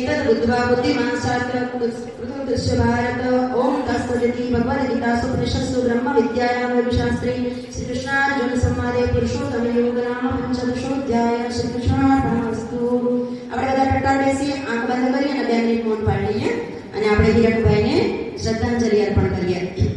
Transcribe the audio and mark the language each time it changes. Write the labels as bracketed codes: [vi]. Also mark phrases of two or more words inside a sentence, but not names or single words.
[sa] बुद्ध्वा बुद्धिमान् शास्त्र कृतकृष्य भारत ओम तत्सदिति भगवद गीतासु उपनिषत्सु ब्रह्म विद्यायां शास्त्रे श्री कृष्णार्जुन संवादे पुरुषोत्तम योग नाम पंचदशोध्याय श्री कृष्णार्पणमस्तु। [gu] આપણે બધા ટટ્ટાર બેસી આંખ બંધ કરી અને 2 મિનિટ મૌન પાડી લઈએ અને આપણે હીરકભાઈને શ્રદ્ધાંજલિ અર્પણ કરીએ।